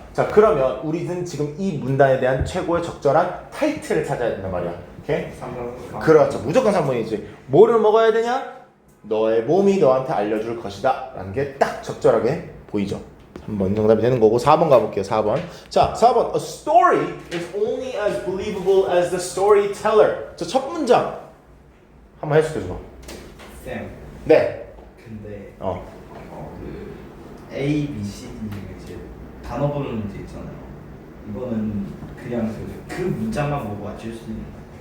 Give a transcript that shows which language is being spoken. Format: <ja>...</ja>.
<ko>자, 그러면 우리는 지금 이 문단에 대한 최고의 적절한 타이틀을 찾아야 된단 말이야. 오케이? 3번. 그렇죠. 무조건 3번이지. 뭐를 먹어야 되냐? 너의 몸이 너한테 알려줄 것이다 라는 게 딱 적절하게 보이죠. 3번 정답이 되는 거고 4번 가볼게요. 4번. 자, 4번.</ko> <en>A story is only as believable as the storyteller.</en> <ko>자, 첫 문장 한번 해주세요. 쌤. 네. 근데 그 A, B, C, D 중에 이제 단어 보는 문제 있잖아요. 이거는 그냥 그 문장만 보고 맞출 수 있는 거예요.</ko>